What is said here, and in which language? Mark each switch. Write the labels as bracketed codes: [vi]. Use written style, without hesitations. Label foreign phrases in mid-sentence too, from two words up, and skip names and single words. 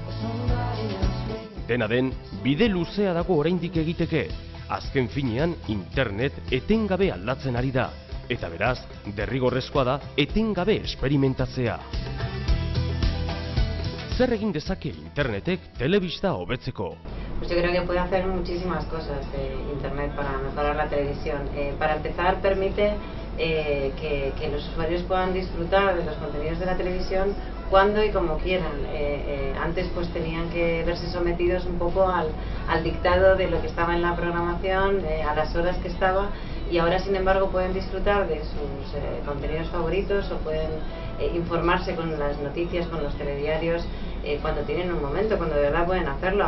[eu] Dena den, bide luzea dago oraindik egiteke. Azken finean, internet etengabe aldatzen ari da. Eta beraz, derrigorrezkoa da etengabe esperimentatzea. Zer egin dezake internetek telebista hobetzeko? [es] Pues yo creo que puede hacer muchísimas cosas Internet para mejorar la televisión. Para empezar, permite que los usuarios puedan disfrutar de los contenidos de la televisión cuando y como quieran. Antes pues tenían que verse sometidos un poco al dictado de lo que estaba en la programación, a las horas que estaba, y ahora sin embargo pueden disfrutar de sus contenidos favoritos o pueden informarse con las noticias, con los telediarios, cuando tienen un momento, cuando de verdad pueden hacerlo.